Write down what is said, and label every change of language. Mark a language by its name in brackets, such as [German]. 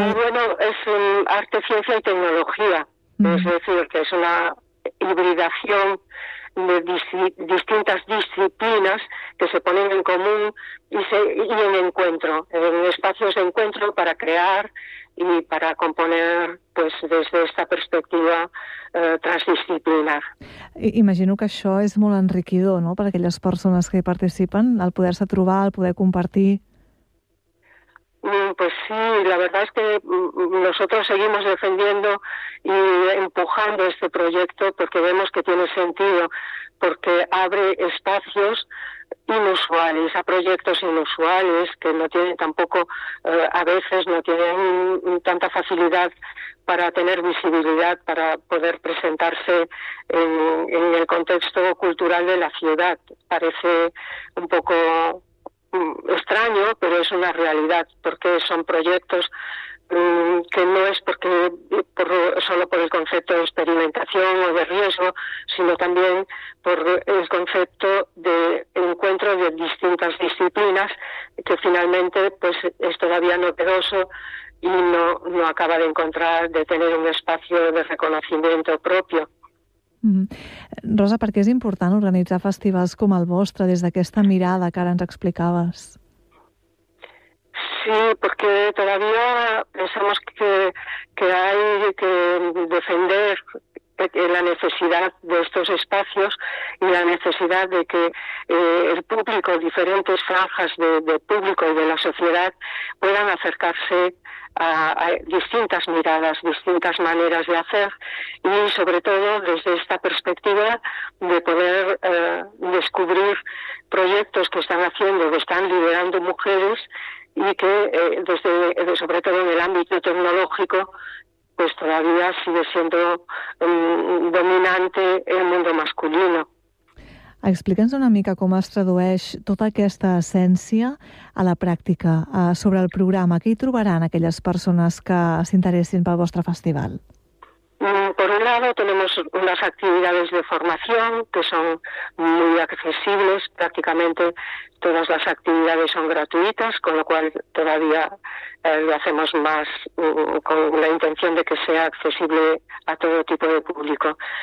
[Spanish] Y bueno, es arte, ciencia y tecnología, es decir, que es una hibridación de distintas disciplinas que se ponen en común y en encuentro, en espacios de encuentro para crear y para componer, pues, desde esta perspectiva transdisciplinar. [Catalan] Imagino que això és molt enriquidor, no?, per a aquelles persones que hi participen, el poder-se trobar, el poder compartir. [Spanish] Pues sí, la verdad es que nosotros seguimos defendiendo y empujando este proyecto porque vemos que tiene sentido, porque abre espacios inusuales a proyectos inusuales que no tienen tampoco, a veces no tienen tanta facilidad para tener visibilidad, para poder presentarse en el contexto cultural de la ciudad. Parece un poco extraño, pero es una realidad, porque son proyectos que no es porque solo por el concepto de experimentación o de riesgo, sino también por el concepto de encuentro de distintas disciplinas, que finalmente pues es todavía novedoso y no acaba de encontrar, de tener un espacio de reconocimiento propio. [Catalan] Rosa, per què és important organitzar festivals com el vostre des d'aquesta mirada que ara ens explicaves? [Spanish] Sí, porque todavía pensamos que hay que defender la necesidad de estos espacios y la necesidad de que el público, diferentes franjas de público y de la sociedad puedan acercarse a distintas miradas, distintas maneras de hacer y sobre todo desde esta perspectiva de poder descubrir proyectos que están haciendo, que están liderando mujeres y que sobre todo en el ámbito tecnológico pues todavía sigue siendo dominante el mundo masculino. [Catalan] Explica'ns una mica com es tradueix tota aquesta essència a la pràctica, sobre el programa. Què hi trobaran aquelles persones que s'interessin pel vostre festival? [Spanish] Por un lado, tenemos unas actividades de formación que son muy accesibles. Prácticamente todas las actividades son gratuitas, con lo cual todavía lo hacemos más con la intención de que sea accesible a todo tipo de público.